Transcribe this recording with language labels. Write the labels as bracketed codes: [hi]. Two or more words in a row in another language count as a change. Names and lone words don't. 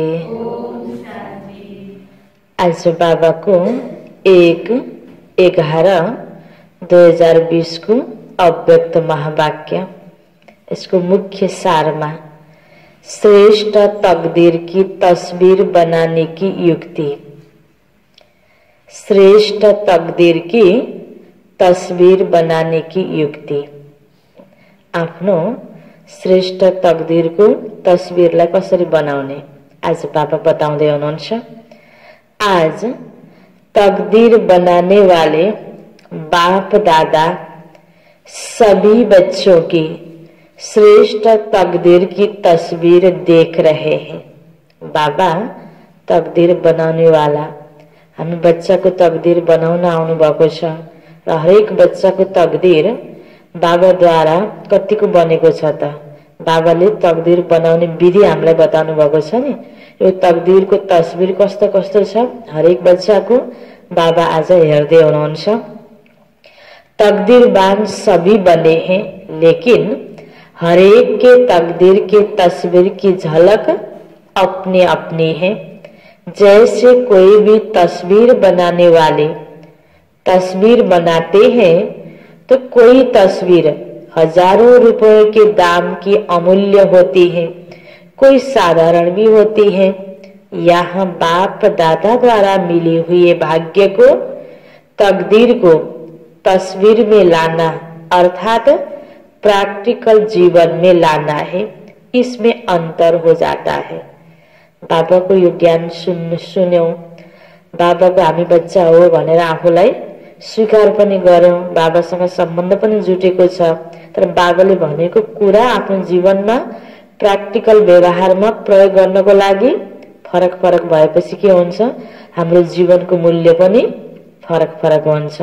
[hi] आज बाबा को 1/11/2020 को अव्यक्त महावाक्य, इसको मुख्य सार में श्रेष्ठ तकदीर की तस्वीर बनाने की युक्ति। श्रेष्ठ तकदीर की तस्वीर बनाने की युक्ति। [ne] आफ्नो श्रेष्ठ तकदीर को तस्वीरलाई कसरी बनाउने आज बाबा बताउँदै हुनुहुन्छ। [hi] आज तकदीर बनाने वाले बाप दादा सभी बच्चों की श्रेष्ठ तकदीर की तस्वीर देख रहे हैं। बाबा तकदीर बनाने वाला, [ne] हामी बच्चाको तकदीर बनाउन आउनु भएको छ र हरेक बच्चाको तकदीर बाबाद्वारा कतिको बनेको छ त बाबाले तकदीर बनाउने विधि हामीलाई बताउनु भएको छ नि। यो तकदीरको तस्वीर कस्तो कस्तो छ हरेक बच्चाको बाबा आज हेर्दै हुनुहुन्छ। [hi] तकदीरवान सभी बने हैं, लेकिन हरेक के तकदीर के तस्वीर की झलक अपनी अपनी है। जैसे कोई भी तस्वीर बनाने वाले तस्वीर बनाते हैं तो कोई तस्वीर हजारों रुपए के दाम की अमूल्य होती है, कोई साधारण भी होती है। यहाँ बाप दादा द्वारा मिली हुई भाग्य को, तकदीर को तस्वीर में लाना अर्थात प्रैक्टिकल जीवन में लाना है, इसमें अंतर हो जाता है। [ne] बाबा को यो ज्ञान सुन्यौं, बाबा को हामी बच्चा हो भनेर आफूलाई स्वीकार पनि गर्यौं, बाबासँग सम्बन्ध पनि जुटेको छ। तर बाबाले भनेको कुरा आफ्नो जीवनमा प्र्याक्टिकल व्यवहारमा प्रयोग गर्नको लागि फरक फरक भएपछि के हुन्छ, हाम्रो जीवनको मूल्य पनि फरक फरक हुन्छ।